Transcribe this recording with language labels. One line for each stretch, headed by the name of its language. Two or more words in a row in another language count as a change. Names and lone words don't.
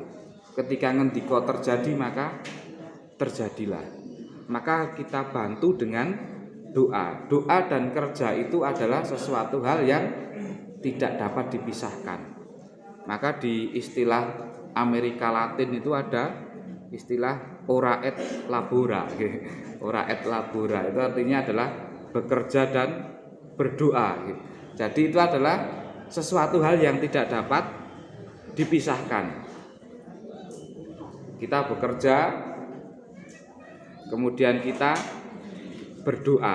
Indonesian: Ketika ngendika terjadi maka terjadilah. Maka kita bantu dengan doa. Doa dan kerja itu adalah sesuatu hal yang tidak dapat dipisahkan. Maka di istilah Amerika Latin itu ada istilah
Latin: ora et labora. Ora et labora
Indonesian: itu artinya adalah bekerja dan berdoa. Jadi itu adalah sesuatu hal yang tidak dapat dipisahkan. Kita bekerja, kemudian kita berdoa.